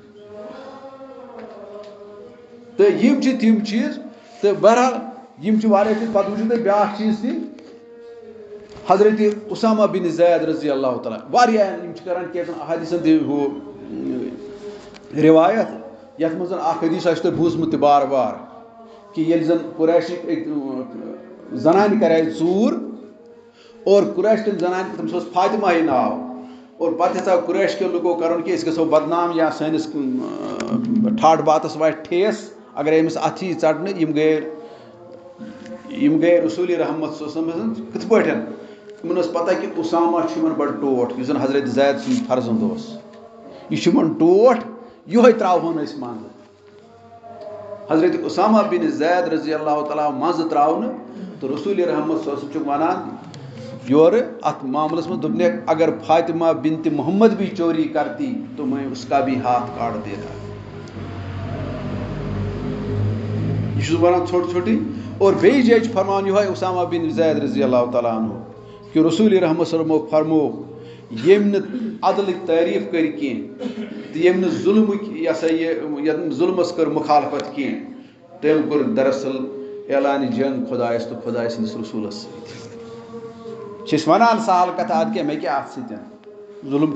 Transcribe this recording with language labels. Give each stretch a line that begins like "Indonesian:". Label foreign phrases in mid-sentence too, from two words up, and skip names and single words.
Kashmiri: تہٕ یِم چھِ تِم چیٖز تہٕ بہرحال یِم چھِ واریاہ چیٖز پَتہٕ وٕچھِو تُہۍ بیٛاکھ چیٖز تہِ حضرتِ اُسامہ بِن زید
Arabic: رضی اللہ تعالیٰ
Kashmiri: واریاہ یِم چھِ کران کینٛژَن احادیٖثن تہِ ہُہ رِوایت یَتھ منٛز اکھ حدیٖث آسہِ تۄہہِ بوٗزمُت تہِ بار بار کہِ ییٚلہِ زَن قُریشِک أکۍ زنانہِ کَرے ژوٗر اور قُریشکٮ۪ن زنانہِ تٔمِس اوس فاطمہ یہِ ناو اور پَتہٕ یَژاو قُریش کٮ۪و لُکو کَرُن کہِ أسۍ گژھو بدنام یا سٲنِس ٹھاٹھ باتَس واتہِ ٹھیس اگرے أمِس اَتھٕ یی ژَٹنہٕ یِم گٔیے رسوٗل رحمت
Arabic: صلی اللہ علیہ وسلم
Kashmiri: کِتھ پٲٹھۍ یِمن ٲس پَتہ کہِ اُسامہ چھُ یِمن بَڑٕ ٹوٹھ یُس زَن حضرت زید سُنٛد فرزنٛد اوس یہِ چھُ یِمن ٹوٹھ یِہوے ترٛاوہون أسۍ منٛزٕ حضرت اُسامہ بِن زید
Arabic: رضی اللہ تعالیٰ
Kashmiri: منٛزٕ ترٛاونہٕ تہٕ رسوٗل رحمت
Arabic: صلی اللہ علیہ وسلم
Kashmiri: چھُکھ وَنان یورٕ اَتھ معاملَس منٛز دوٚپنَکھ
Urdu: اگر فاطمہ بنتِ محمد بھی چوری کرتی تو میں اس کا بھی ہاتھ کاٹ دیتا
Kashmiri: یہِ چھُس وَنان ژھوٚٹ ژھوٚٹٕے اور بیٚیہِ جایہِ چھُ فرماوان یِہوے اُسامہ بِن زید
Arabic: رضی اللہ تعالیٰ عنہ
Kashmiri: کہِ رسوٗل رحمت
Arabic: صلی اللہ علیہ وسلم
Kashmiri: فرموو ییٚمۍ نہٕ عدلٕکۍ تعریٖف کٔرۍ کینٛہہ تہٕ ییٚمۍ نہٕ ظُلمٕکۍ یہِ ہسا یہِ ظُلمَس کٔر مُخالفت کینٛہہ تٔمۍ کوٚر دراصل اعلانہِ جنگ خۄدایَس تہٕ خۄداے سٕنٛدِس رسوٗلَس سۭتۍ چھِ وَنان سہل کَتھ اَدٕ کیٛاہ مےٚ کیٛاہ اَتھ سۭتۍ ظُلم